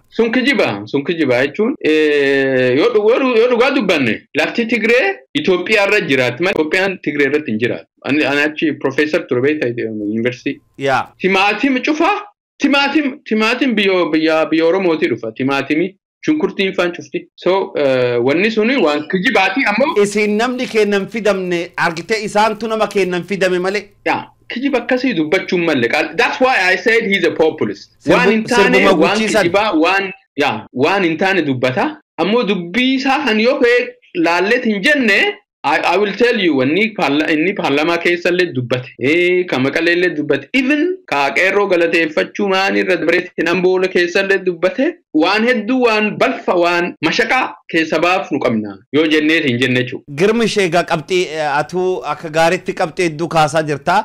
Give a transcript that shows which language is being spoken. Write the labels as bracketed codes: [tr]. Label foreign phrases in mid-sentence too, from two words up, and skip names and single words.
[om] sun kijiba jechuun yoo dhugaa dubbanne lafti Tigree Itoophiyaa irra jiraatti malee Itoophiyaan Tigree irratti hin jiraatu ani achi professor ture beektaa university timaatim cufa timaatim biyya Oromootii dhufa timaatimii Shunkurtiin faan cufti. So wanni suni waan kijibaati ammoo. Isin namni kennan fidamne argite isaantu nama kennan fidame malee. Kijiba akkasii dubbachuun malee. [en] That's why I said he's a populist. [om] Waan hin taane waan kijibaa waan hin taane dubbata. Ammoo dubbii isaa kan yoo ka'e laalleet hin jenne [en] I will tell you [om] inni paarlamaa keessa illee dubbate. Kan Maqalee illee dubbate. Even Qeerroo galateeffachuu maanii irra dabareetiin Amboo keessa illee dubbate. Waan hedduu waan balfa waan mashaqaa keessa baaf nu qabna yoo jenneet hin jenne jechuudha. Girmi sheegaa qabxii atuu akka gaariitti qabxii hedduu kaasaa jirta.